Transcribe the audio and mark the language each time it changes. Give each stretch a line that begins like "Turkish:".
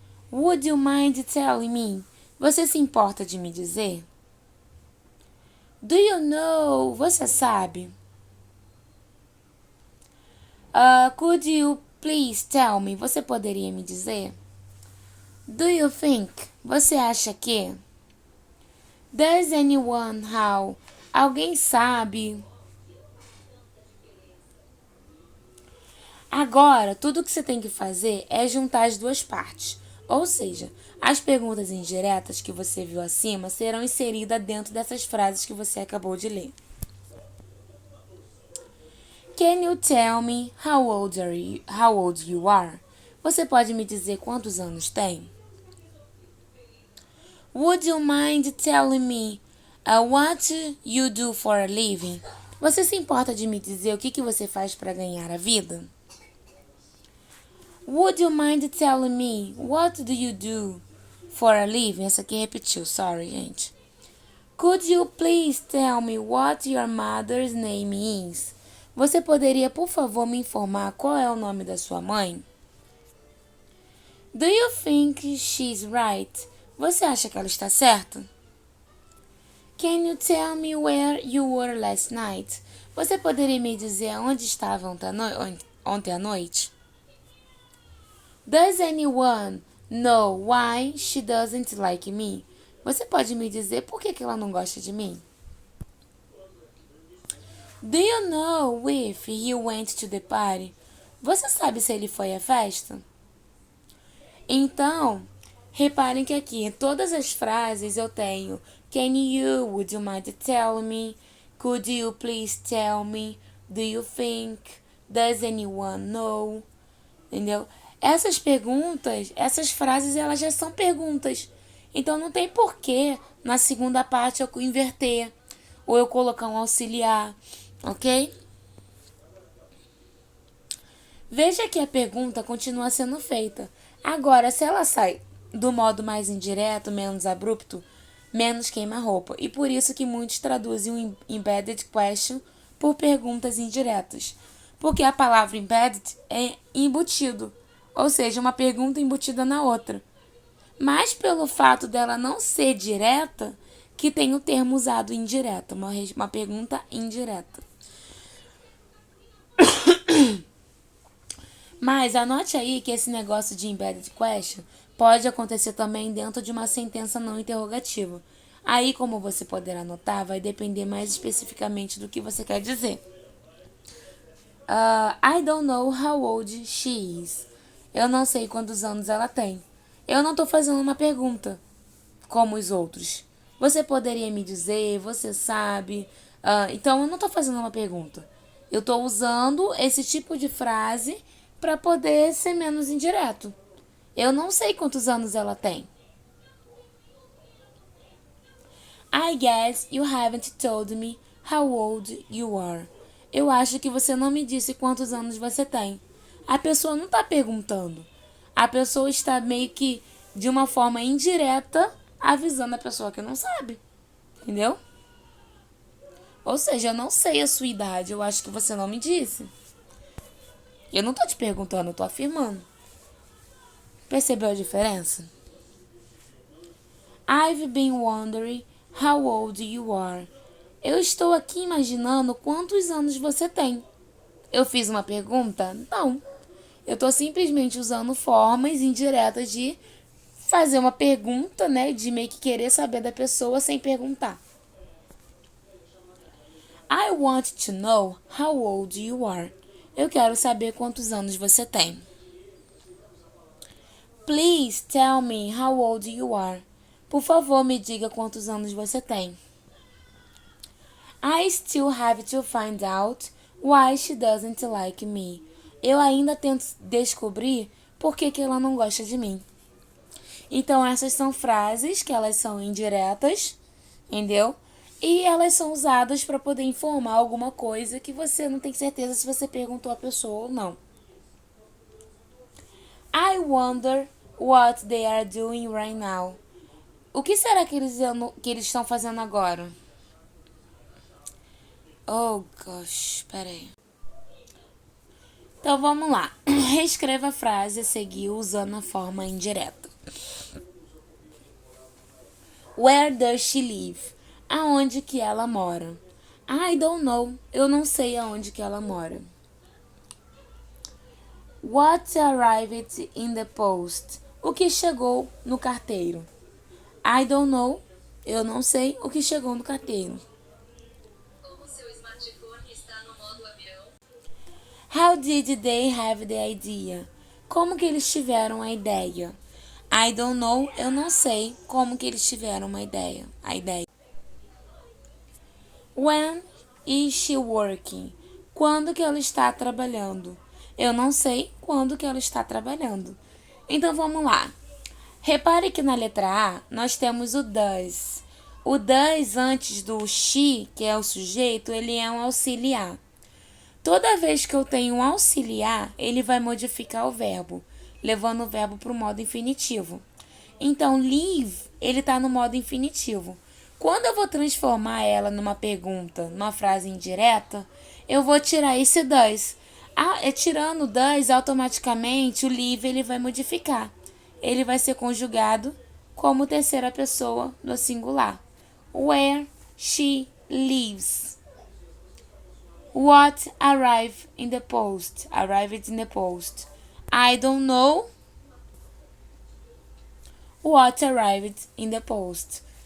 English: Would you mind telling me?
Portuguese: Você se importa de me dizer?
English: Do you know?
Portuguese: Você sabe?
English: Could you please tell me?
Portuguese: Você poderia me dizer?
English: Do you think?
Portuguese: Você acha que?
English: Does anyone how?
Portuguese: Alguém sabe? Agora, tudo que você tem que fazer é juntar as duas partes. Ou seja, as perguntas indiretas que você viu acima serão inseridas dentro dessas frases que você acabou de ler.
English: Can you tell me how old you are?
Portuguese: Você pode me dizer quantos anos tem?
English: Would you mind telling me what you do for a living?
Portuguese: Você se importa de me dizer o que você faz para ganhar a vida?
English: Would you mind telling me what do you do for a living?
Portuguese: Essa aqui repetiu, sorry, gente.
English: Could you please tell me what your mother's name is?
Portuguese: Você poderia, por favor, me informar qual é o nome da sua mãe?
English: Do you think she's right?
Portuguese: Você acha que ela está certa?
English: Can you tell me where you were last night?
Portuguese: Você poderia me dizer onde estava ontem à noite?
English: Does anyone know why she doesn't like me?
Portuguese: Você pode me dizer por que ela não gosta de mim?
English: Do you know if he went to the party?
Portuguese: Você sabe se ele foi à festa? Então, reparem que aqui em todas as frases eu tenho
English: can you, would you mind tell me, could you please tell me, do you think, does anyone know,
Portuguese: entendeu? Essas perguntas, essas frases, elas já são perguntas. Então não tem porquê na segunda parte eu inverter ou eu colocar um auxiliar, ok? Veja que a pergunta continua sendo feita. Agora, se ela sai do modo mais indireto, menos abrupto, menos queima-roupa. E por isso que muitos traduzem o embedded question por perguntas indiretas. Porque a palavra embedded é embutido, ou seja, uma pergunta embutida na outra. Mas pelo fato dela não ser direta, que tem o termo usado indireta, uma pergunta indireta. Mas anote aí que esse negócio de embedded question pode acontecer também dentro de uma sentença não interrogativa. Aí, como você poderá notar, vai depender mais especificamente do que você quer dizer.
English: I don't know how old she is.
Portuguese: Eu não sei quantos anos ela tem. Eu não estou fazendo uma pergunta, como os outros. Você poderia me dizer, você sabe. Então, eu não estou fazendo uma pergunta. Eu estou usando esse tipo de frase para poder ser menos indireto. Eu não sei quantos anos ela tem.
English: I guess you haven't told me how old you are.
Portuguese: Eu acho que você não me disse quantos anos você tem. A pessoa não está perguntando. A pessoa está meio que, de uma forma indireta, avisando a pessoa que não sabe. Entendeu? Ou seja, eu não sei a sua idade, eu acho que você não me disse. Eu não tô te perguntando, eu tô afirmando. Percebeu a diferença?
English: I've been wondering how old you are.
Portuguese: Eu estou aqui imaginando quantos anos você tem. Eu fiz uma pergunta? Não. Eu estou simplesmente usando formas indiretas de fazer uma pergunta, né? De meio que querer saber da pessoa sem perguntar.
English: I want to know how old you are.
Portuguese: Eu quero saber quantos anos você tem.
English: Please tell me how old you are.
Portuguese: Por favor, me diga quantos anos você tem.
English: I still have to find out why she doesn't like me.
Portuguese: Eu ainda tento descobrir por que ela não gosta de mim. Então, essas são frases que elas são indiretas, entendeu? E elas são usadas para poder informar alguma coisa que você não tem certeza se você perguntou à pessoa ou não.
English: I wonder what they are doing right now.
Portuguese: O que será que eles estão fazendo agora?
English: Oh, gosh,
Portuguese: peraí. Então, vamos lá. Reescreva a frase a seguir usando a forma indireta.
English: Where does she live?
Portuguese: Aonde que ela mora?
English: I don't know.
Portuguese: Eu não sei aonde que ela mora.
English: What arrived in the post?
Portuguese: O que chegou no carteiro?
English: I don't know.
Portuguese: Eu não sei o que chegou no carteiro. Como seu smartphone está no modo avião?
English: How did they have the idea?
Portuguese: Como que eles tiveram a ideia?
English: I don't know.
Portuguese: Eu não sei como que eles tiveram a ideia.
English: When is she working?
Portuguese: Quando que ela está trabalhando? Eu não sei quando que ela está trabalhando. Então vamos lá. Repare que na letra A nós temos o does. O does antes do she, que é o sujeito, ele é um auxiliar. Toda vez que eu tenho um auxiliar, ele vai modificar o verbo, levando o verbo para o modo infinitivo. Então, live, ele está no modo infinitivo. Quando eu vou transformar ela numa pergunta, numa frase indireta, eu vou tirar esse does. Tirando o does, automaticamente o live ele vai modificar. Ele vai ser conjugado como terceira pessoa no singular.
English: Where she lives. What arrived in the post? Arrived in the post. I don't know what arrived in the post.